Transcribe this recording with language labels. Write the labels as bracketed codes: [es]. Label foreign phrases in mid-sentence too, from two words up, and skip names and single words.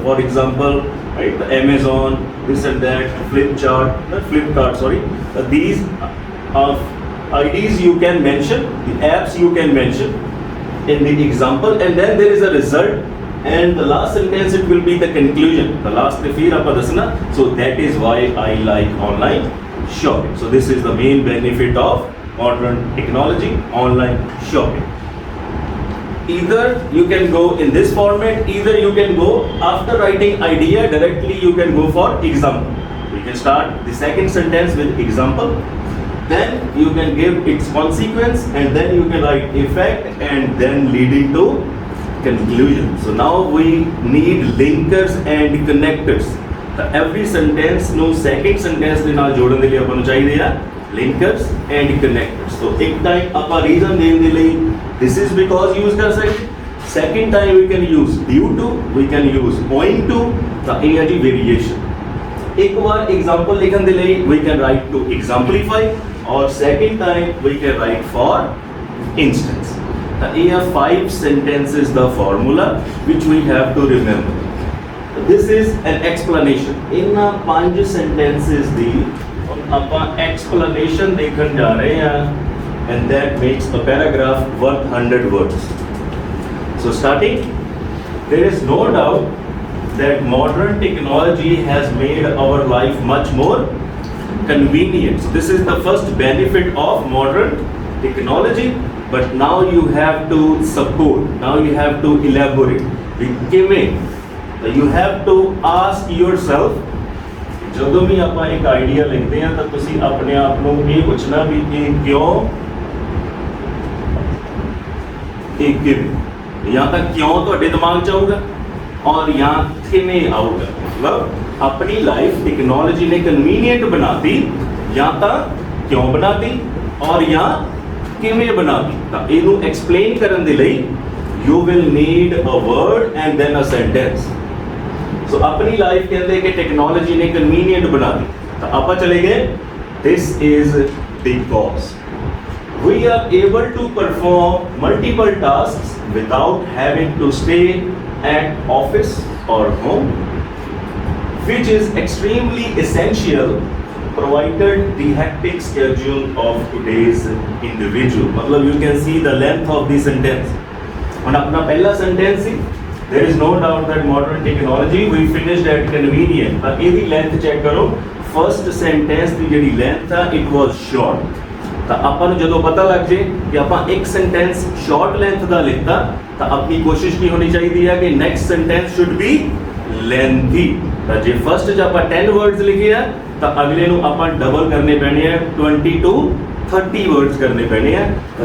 [en] For example, right, the Amazon, this and that, Flipkart, sorry, these IDs you can mention, the apps you can mention in the example, and then there is a result, and the last sentence it will be the conclusion। the last the [hi] फिर आप दसना। [en] So that is why I like online shopping। So this is the main benefit of modern technology, online shopping। Either you can go in this format, either you can go after writing idea directly you can go for example। We can start the second sentence with example, then you can give its consequence, and then you can write effect, and then leading to conclusion। So now we need linkers and connectors। [pa] तो [en] every sentence no second sentence [pa] ਦੇ ਨਾਲ ਜੋੜਨ ਦੇ ਲਈ ਆਪਾਂ ਨੂੰ ਚਾਹੀਦੇ ਆ [en] linkers and connectors। [hi] तो एक टाइम आप reason देने [pa] ਦੇ ਲਈ [en] this is because use [hi] कर सकते। [en] second time we can use due to, we can use owing to। [pa] ਤਾਂ ਇਹ ਹੈ ਜੀ [en] variation। [hi] एक बार [en] example [pa] लिखਣ ਦੇ ਲਈ [en] we can write to exemplify, और second time we can write for instance। [pa] ਤਾਂ ਇਹ ਹੈ [en] 5 sentences the formula which we have to remember। This is an explanation। in 5 sentences [pa] ਦੀ ਆਪਾਂ [hi] एक्सप्लेनेशन देखन जा रहे हैं [en] and that makes a paragraph worth 100 words. So starting, there is no doubt that modern technology has made our life much more convenient. This is the first benefit of modern technology, but now you have to support, now you have to elaborate. You have to ask yourself, [pa] ਜਦੋਂ ਵੀ ਆਪਾਂ ਇੱਕ ਆਈਡੀਆ ਲਿਖਦੇ ਹਾਂ ਤਾਂ ਤੁਸੀਂ ਆਪਣੇ ਆਪ ਨੂੰ ਇਹ ਪੁੱਛਣਾ ਵੀ ਇਹ ਕਿਉਂ, ਇਹ ਕਿਵੇਂ, ਜਾਂ ਤਾਂ ਕਿਉਂ ਤੁਹਾਡੇ ਦਿਮਾਗ 'ਚ ਆਊਗਾ ਔਰ ਜਾਂ ਕਿਵੇਂ ਆਊਗਾ। ਮਤਲਬ ਆਪਣੀ ਲਾਈਫ ਟੈਕਨੋਲੋਜੀ ਨੇ ਕਨਵੀਨੀਅੰਟ ਬਣਾਤੀ, ਜਾਂ ਤਾਂ ਕਿਉਂ ਬਣਾਤੀ ਔਰ ਜਾਂ ਕਿਵੇਂ ਬਣਾਤੀ। ਤਾਂ ਇਹਨੂੰ ਐਕਸਪਲੇਨ ਕਰਨ ਦੇ ਲਈ [en] you will need a word and then a sentence. [hi] So अपनी लाइफ के अंदर के टेक्नोलॉजी ने कन्वीनियंट बना दी, तो आप चले गए, [en] this is because we are able to perform multiple tasks without having to stay at office or home, which is extremely essential provided the hectic schedule of today's individual. मतलब you can see the length of the sentence. [pa] ਹੁਣ ਆਪਣਾ ਪਹਿਲਾ ਸੈਂਟੈਂਸ ਸੀ, [en] there is no doubt that modern technology we finished at convenient, [pa] ਤਾਂ ਇਹਦੀ ਲੈਂਥ ਚੈੱਕ ਕਰੋ। ਫਸਟ ਸੈਂਟੈਂਸ ਦੀ ਜਿਹੜੀ ਲੈਂਥ ਆ [en] it was short, [pa] ਤਾਂ ਆਪਾਂ ਨੂੰ ਜਦੋਂ ਪਤਾ ਲੱਗ ਜੇ ਕਿ ਆਪਾਂ ਇੱਕ [en] sentence short length [pa] ਦਾ ਲਿਖਤਾ ਤਾਂ ਆਪਣੀ ਕੋਸ਼ਿਸ਼ ਕੀ ਹੋਣੀ ਚਾਹੀਦੀ ਹੈ ਕਿ [en] next sentence should be lengthy. [pa] ਤਾਂ ਜੇ ਫਸਟ 'ਚ ਆਪਾਂ 10 ਵਰਡਸ ਲਿਖੇ ਆ ਤਾਂ ਅਗਲੇ ਨੂੰ ਆਪਾਂ ਡਬਲ ਕਰਨੇ ਪੈਣੇ ਆ, 20 to 30 [hi] वर्ड्स करने पैने हैं।